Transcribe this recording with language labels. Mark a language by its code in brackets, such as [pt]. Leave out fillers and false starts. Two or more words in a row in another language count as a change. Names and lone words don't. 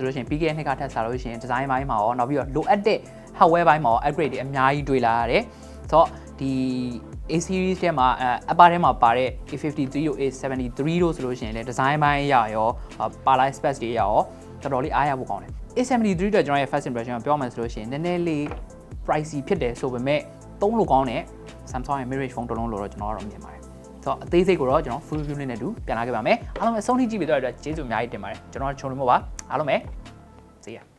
[my] လို့ရှိရင်ပြီးခဲ့တဲ့နှစ်ကထပ်စားလို့ရှိရင် design ဘိုင်းမှာရောနောက်ပြီးတော့လိုအပ်တဲ့ hardware ဘိုင်းမှာရော upgrade တွေအများကြီးတွေ့လာရတယ်ဆို တော့ဒီ A series ထဲမှာupper ထဲမှာပါတဲ့ A53 တို့ A73 တို့ဆိုလို့ရှိရင်လည်း design ဘိုင်းရရောပါလာ specs တွေရရောတော်တော်လေးအားရဖို့ကောင်းတယ် A73 တော့ကျွန်တော်ရဲ့ [en] first impression [my] ကိုပြောမှဆိုလို့ရှိရင်နည်းနည်းလေး pricey ဖြစ်တယ်ဆိုပေမဲ့သုံးလို့ကောင်းတဲ့ Samsung ရဲ့ [en] mid range phone [my] တစ်လုံးလို့တော့ကျွန်တော်ကတော့မြင်ပါတယ်ဆိုတော့အသေးစိတ်ကိုတော့ကျွန်တော် [en] full review [my] နဲ့တူပြန်လာခဲ့ပါမယ်အားလုံးပဲအဆုံးထိကြည့်ပြီးတော့ကျေးဇူးအများကြီးတင်ပါတယ်ကျွန်တော်ချုံလို့မဟုတ်ပါအားလုံးပဲ [en] see ya